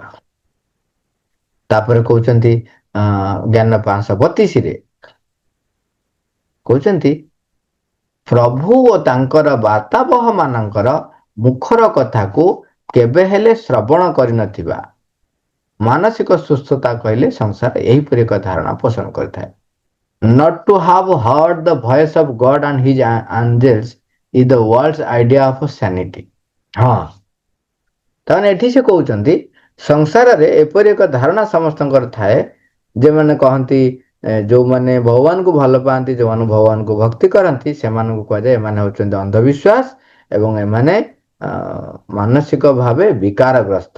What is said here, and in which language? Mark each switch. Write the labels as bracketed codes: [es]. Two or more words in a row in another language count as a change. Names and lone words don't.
[or] ତାପରେ କହୁଛନ୍ତି ଜ୍ଞାନ 532ରେ କହୁଛନ୍ତି, ପ୍ରଭୁ ଓ ତାଙ୍କର ବାର୍ତ୍ତାବହ ମାନଙ୍କର ମୁଖର କଥାକୁ କେବେ ହେଲେ ଶ୍ରବଣ କରିନଥିବା। ମାନସିକ ସୁସ୍ଥତା କହିଲେ ସଂସାର ଏହିପରି ଏକ ଧାରଣା ପୋଷଣ କରିଥାଏ। [en] Not to have heard the voice of God and his angels is the world's idea of sanity. [or] ହଁ, ତାମାନେ ଏଠି ସେ କହୁଛନ୍ତି ସଂସାରରେ ଏପରି ଏକ ଧାରଣା ସମସ୍ତଙ୍କର ଥାଏ, ଯେମାନେ କହନ୍ତି ଯୋଉମାନେ ଭଗବାନଙ୍କୁ ଭଲ ପାଆନ୍ତି, ଯୋଉମାନେ ଭଗବାନଙ୍କୁ ଭକ୍ତି କରନ୍ତି, ସେମାନଙ୍କୁ କୁହାଯାଏ ଏମାନେ ହଉଛନ୍ତି ଅନ୍ଧବିଶ୍ୱାସ ଏବଂ ଏମାନେ ମାନସିକ ଭାବେ ବିକାରଗ୍ରସ୍ତ।